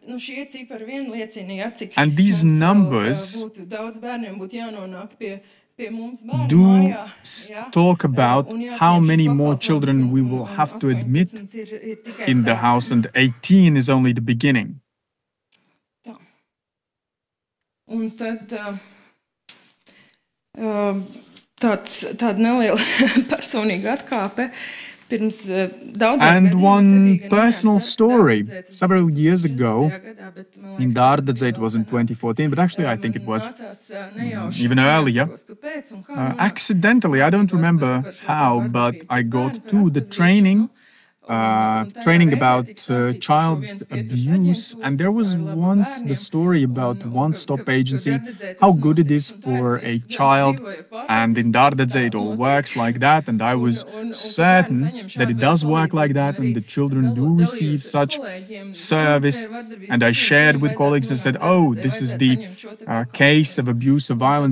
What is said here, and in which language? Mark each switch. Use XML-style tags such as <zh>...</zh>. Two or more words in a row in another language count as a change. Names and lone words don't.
<en>And these numbers do talk about how many more children we will have to admit in the house, and 18 is only the beginning.</en> <lv>Tāda neliela personīga atkāpe.</lv> <en>And one personal story. Several years ago, in Dārdadze, it was in 2014, but actually I think it was even earlier. Accidentally, I don't remember how, but I got to the training about child abuse, and there was once the story about one-stop agency, how good it is for a child, and in Dārdadze it all works like that, and I was certain that it does work like that, and the children do receive such service, and I shared with colleagues and said, oh, this is the case of abuse of violence.</en>